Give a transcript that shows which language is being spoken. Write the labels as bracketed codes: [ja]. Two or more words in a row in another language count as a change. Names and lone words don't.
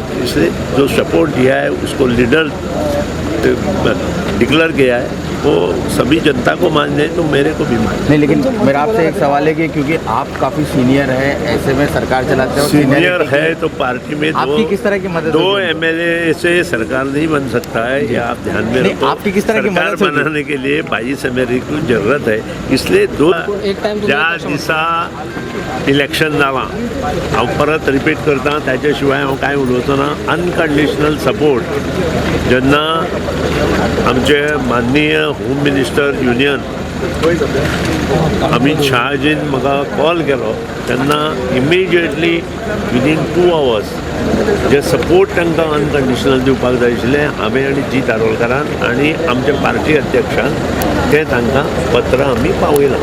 [hi] इसलिए जो सपोर्ट दिया है उसको [en] leader declare [hi] किया है, वो सभी जनता को मानने तो मेरे को भी मानने। नहीं, लेकिन मेरा आपसे एक सवाल है कि क्योंकि आप काफ़ी सीनियर है, ऐसे में सरकार चलाते हो, सीनियर है तो पार्टी में आपकी किस तरह की मदद 2 होगी? MLA से सरकार नहीं बन सकता है, ये आप ध्यान में नहीं, रखो। आपकी किस तरह की सरकार मदद होगी? बनाने के लिए 22 MLA की जरूरत है, इसलिए [kok] ज्या दिसा इलेक्शन जाला हांव परत रिपीट करता, त्याच्या शिवाय हांव कांय उलोवचो ना. [en] unconditional support [kok] जेन्ना आमचे माननीय [en] home minister union [kok] अमित शाहजीन म्हाका कॉल केलो तेन्ना [en] immediately within 2 hours [kok] जे सपोर्ट तांकां अनकंडिशनल दिवपाक जाय आशिल्लें हांवें आनी जी तारोलकरान आनी आमच्या पार्टी अध्यक्षान तें तांकां पत्र आमी पावयलां.